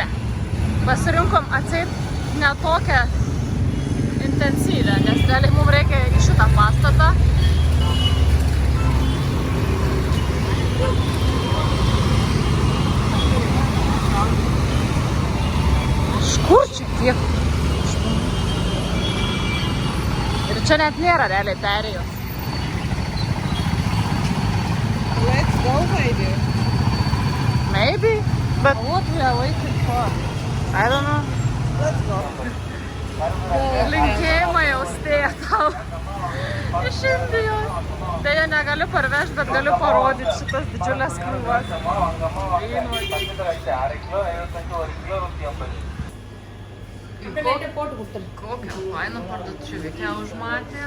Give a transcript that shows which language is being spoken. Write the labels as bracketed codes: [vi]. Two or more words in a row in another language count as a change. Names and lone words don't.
[lt] Pasirinkom atseit ne tokią intensyvę, nes realiai mums reikia į šitą pastatą. Kur čia tiek? Ir čia net nėra realiai perėjos. [en] Let's go, maybe. Maybe, but What we are waiting for? I don't know. Let's go. [lt] Linkėjimai austėja tau iš Indijos. Deja, negaliu parvežti, bet galiu parodyti šitas didžiulės krūvas. Kokią fainą parduotuvę užmatėm.